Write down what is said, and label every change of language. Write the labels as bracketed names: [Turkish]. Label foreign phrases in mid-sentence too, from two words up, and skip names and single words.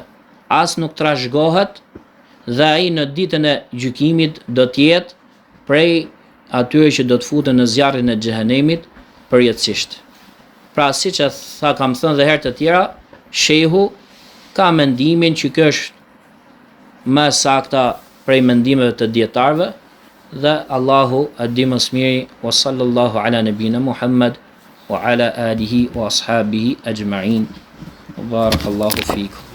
[Albanian] As nuk trashëgohet dhe ai në ditën e gjykimit do të jetë prej atyre që do të futen në zjarrin e xhehenemit përjetësisht. Pra siç e kam thënë dhe herë të tjera, shehu ka mendimin që kjo është më sakta prej mendimeve të dietarëve dhe Allahu e di më së miri. [Arabic] وصلى الله على نبينا محمد وعلى آله وأصحابه أجمعين. بارك الله فيكم.